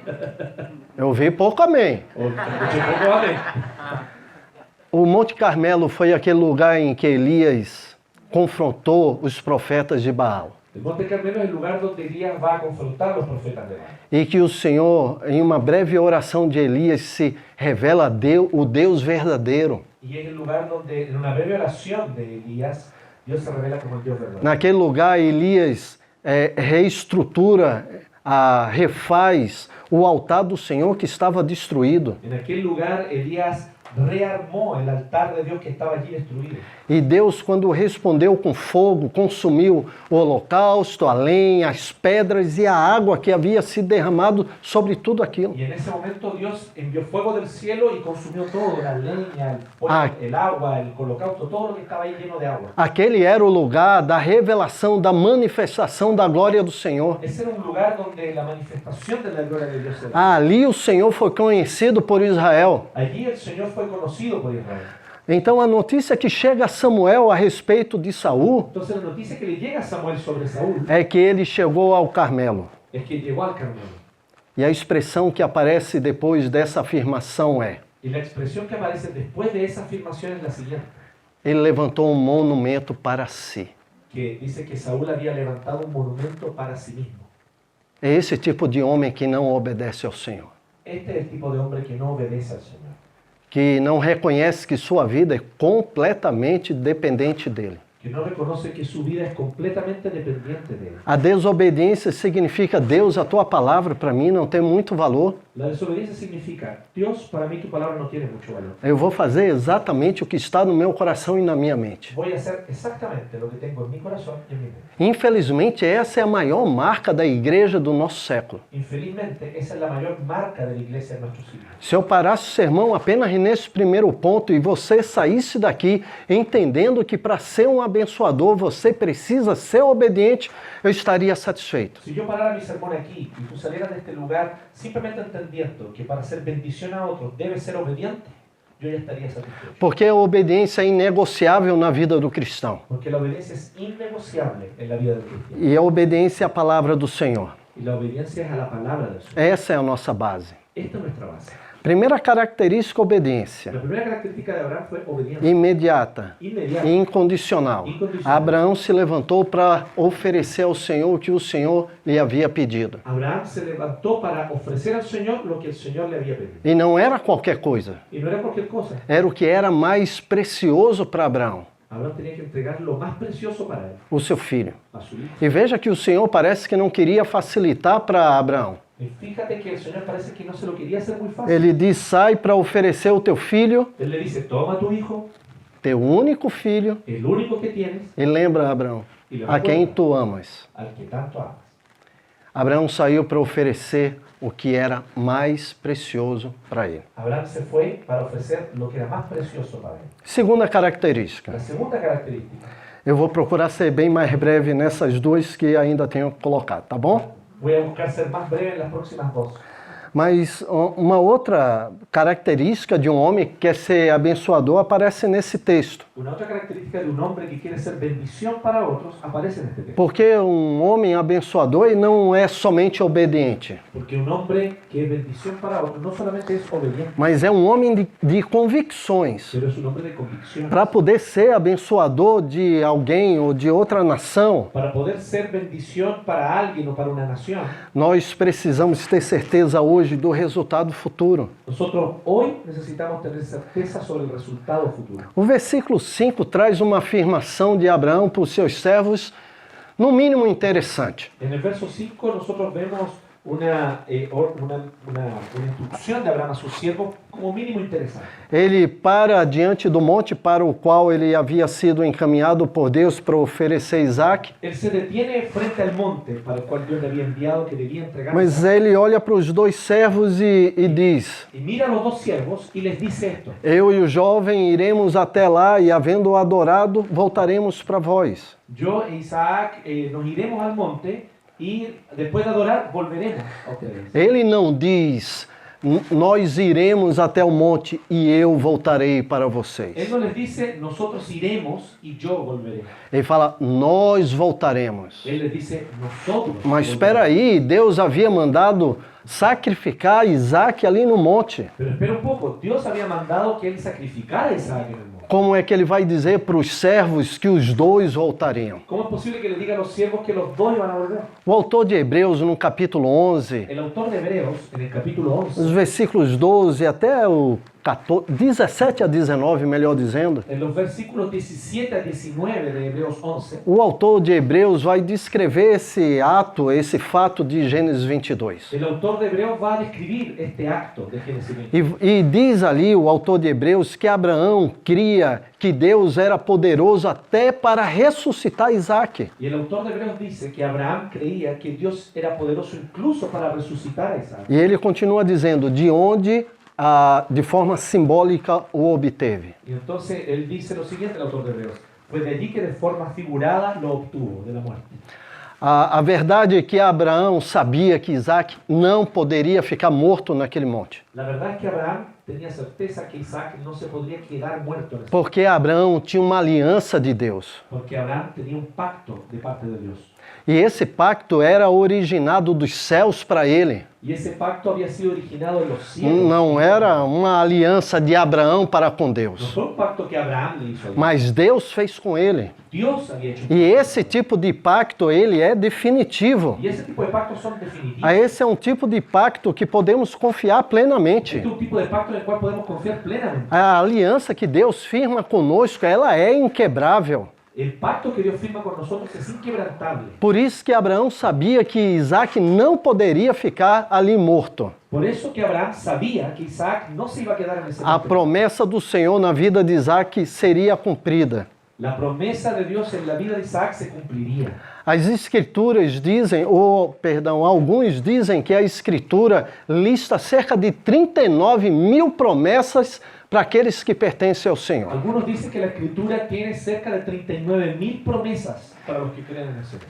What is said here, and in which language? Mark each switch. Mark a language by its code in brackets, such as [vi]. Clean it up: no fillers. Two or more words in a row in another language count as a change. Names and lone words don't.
[pt] Eu vi pouco amém. [es] O escuché poco amén. [pt] O Monte Carmelo foi aquele lugar em que Elias confrontou os profetas de Baal. [es] El monte Carmelo es el lugar donde Elías va a confrontar a los profetas de Baal. [pt] E que o Senhor, em uma breve oração de Elias, se revela o Deus verdadeiro. [es] Y es el lugar donde, en una breve oración de Elías, Dios se revela como el Dios verdadero. [pt] Naquele lugar, Elias reestrutura, refaz o altar do Senhor que estava destruído. [es] En aquel lugar, Elías rearmó el altar de Dios que estaba allí destruido. [pt] E Deus, quando respondeu com fogo, consumiu o holocausto, a lenha, as pedras e a água que havia se derramado sobre tudo aquilo. [es] Y en ese momento Dios envió fuego del cielo y consumió todo, la leña, Ah. el agua, el holocausto, todo lo que estaba ahí lleno de agua. [pt] Aquele era o lugar da revelação, da manifestação da glória do Senhor. [es] Ese era un lugar donde la manifestación de la gloria de Dios se da. [pt] Ali o Senhor foi conhecido por Israel. [es] Allí el Señor fue conocido por Israel. [pt] Então a notícia que chega a Samuel a respeito de Saul [es] Entonces la noticia que le llega a Samuel sobre Saúl [pt] é que ele chegou ao Carmelo. [es] es que llegó al Carmelo. [pt] E a expressão que aparece depois dessa afirmação é: [es] Y la expresión que aparece después de esa afirmación es la siguiente, [pt] ele levantou um monumento para si. [es] que dice que Saúl había levantado un monumento para sí mismo. [pt] É esse tipo de homem que não obedece ao Senhor, [es] Este es el tipo de hombre que no obedece al Señor, [pt] que não reconhece que sua vida é completamente dependente dele. [es] que no reconoce que su vida es completamente dependiente de él. [pt] A desobediência significa: Deus, a tua palavra para mim não tem muito valor. [es] La desobediencia significa, Dios, para mí tu palabra no tiene mucho valor. [pt] Eu vou fazer exatamente o que está no meu coração e na minha mente. [es] Voy a hacer exactamente lo que tengo en mi corazón y en mi mente. [pt] Infelizmente, essa é a maior marca da igreja do nosso século. [es] Infelizmente, esa es la mayor marca de la iglesia en nuestro siglo. [pt] Se eu parasse o sermão apenas nesse primeiro ponto e você saísse daqui entendendo que para ser um abençoador, você precisa ser obediente, eu estaria satisfeito. [es] Si yo parara mi sermón aquí y tú salieras de este lugar simplemente entendiendo que para ser bendición a otros debes ser obediente, yo ya estaría satisfecho. [pt] Porque a obediência é inegociável na vida do cristão. [es] Porque la obediencia es innegociable en la vida del cristiano. [pt] E a obediência é a palavra do Senhor. [es] Y la obediencia es a la palabra del Señor. [pt] Essa é a nossa base. [es] Esta es nuestra base. [pt] Primeira característica, obediência. [es] La primera característica de Abraham fue obediencia. [pt] Imediata [es] Inmediata. [pt] e incondicional. [es] Incondicional. [pt] Abraão se levantou para oferecer ao Senhor o que o Senhor lhe havia pedido. [es] Abraham se levantó para ofrecer al Señor lo que el Señor le había pedido. [pt] E não era qualquer coisa. [es] Y no era cualquier cosa. [pt] Era o que era mais precioso para Abraão, [es] Abraham tenía que entregar lo más precioso para él, [pt] o seu filho. [es] a su hijo. [pt] E veja que o Senhor parece que não queria facilitar para Abraão. [es] Y fíjate que el Señor parece que no se lo quería hacer muy fácil. [pt] Ele diz, sai para oferecer o teu filho, [es] Él le dice, toma tu hijo, [pt] teu único filho, [es] el único que tienes, [pt] e lembra, Abraão, a quem tu amas. [es] al que tanto amas. [pt] Abraão saiu para oferecer o que era mais precioso para ele. [es] Abraham se fue para ofrecer lo que era más precioso para él. [pt] Segunda característica. [es] La segunda característica, [pt] Eu vou procurar ser bem mais breve nessas duas que ainda tenho colocado, tá bom? [es] voy a buscar ser más breve en las próximas dos. [pt] Mas uma outra característica de um homem que quer ser abençoador aparece nesse texto. [es] Una otra característica de un hombre que quiere ser bendición para otros aparece en este texto. [pt] Porque um homem abençoador ele não é somente obediente, [es] Porque un hombre que es bendición para otros no solamente es obediente, [pt] mas é um homem de convicções. [es] pero es un hombre de convicción. [pt] Para poder ser abençoador de alguém ou de outra nação, [es] Para poder ser bendición para alguien o para una nación, [pt] nós precisamos ter certeza hoje do resultado futuro. [es] nosotros hoy necesitamos tener certeza sobre el resultado futuro. [pt] O versículo 5 traz uma afirmação de Abraão para os seus servos, no mínimo interessante. [es] En el verso 5 nosotros vemos una instrucción de Abraham a sus siervos como mínimo interesante. [pt] Ele para diante do monte para o qual ele havia sido encaminhado por Deus para oferecer Isaac, [es] Él se detiene frente al monte para el cual Dios le había enviado que debía entregar. [pt] mas ele olha para os dois servos e diz, [es] Y mira a los dos siervos y les dice esto: [pt] eu e o jovem iremos até lá e, havendo adorado, voltaremos para vós. [es] yo e Isaac nos iremos al monte y después de adorar volveremos a ustedes. [pt] Ele não diz, nós iremos até o monte e eu voltarei para [es] Él [pt] vocês. [es] no les dice nosotros iremos y yo volveré. [pt] Ele fala, nós voltaremos. [es] Él les dice nosotros. [pt] Mas [es] volveremos. [pt] espera aí, Deus havia mandado sacrificar Isaac ali no monte. [es] Pero espera un poco, Dios había mandado que él sacrificara a Isaac en el monte. [pt] Como é que ele vai dizer para os servos que os dois voltariam? [es] ¿Cómo es posible que le diga a los siervos que los dos iban a volver? [pt] O autor de Hebreus, no capítulo 11, [es] El autor de Hebreos, en el capítulo 11, [pt] os versículos 12 até o 14, 17 a 19, melhor dizendo, [es] en los versículos 17 a 19 de Hebreos 11, [pt] o autor de Hebreus vai descrever esse ato, esse fato de Gênesis 22. [es] el autor de Hebreos va a describir este acto de Génesis 20. [pt] E diz ali o autor de Hebreus que Abraão cria que Deus era poderoso até para ressuscitar Isaac. [es] Y el autor de Hebreos dice que Abraham creía que Dios era poderoso incluso para resucitar a Isaac. [pt] E ele continua dizendo de onde, de forma simbólica, o obteve. [es] Y entonces él dice lo siguiente, el autor de Hebreos: pues de allí que de forma figurada lo obtuvo, de la muerte. [pt] A verdade é que Abraão sabia que Isaac não poderia ficar morto naquele monte. [es] La verdad es que Abraham tenía certeza que Isaac no se podría quedar muerto en ese [pt] Porque Abraão tinha uma aliança de Deus. [es] porque Abraham tenía un pacto de parte de Dios. [pt] E esse pacto era originado dos céus para ele. [es] Y ese pacto había sido originado en los cielos. [pt] Não era uma aliança de Abraão para com [es] No [pt] Deus. [es] fue un pacto que Abraham le hizo a Dios. [pt] Mas Deus fez com ele. [es] Dios había hecho un [pt] E [es] pacto. [pt] esse tipo de pacto, ele é definitivo. [es] Y ese tipo de pactos son definitivos. [pt] Esse é um tipo de pacto que podemos confiar plenamente. [es] Este es un tipo de pacto en el cual podemos confiar plenamente. [pt] A aliança que Deus firma conosco, ela é inquebrável. [es] El pacto que Dios firma con nosotros es inquebrantable. [pt] Por isso que Abraão sabia que Isaac não poderia ficar ali morto. [es] Por eso que Abraham sabía que Isaac no se iba a quedar en ese [pt] A [es] monte. [pt] promessa do Senhor na vida de Isaac seria cumprida. [es] La promesa de Dios en la vida de Isaac se cumpliría. [pt] As escrituras dizem, alguns dizem que a escritura lista cerca de 39 mil promessas para aqueles que pertencem ao Senhor. [es] Algunos dicen que la escritura tiene cerca de 39.000 promesas para los que creen en el Señor.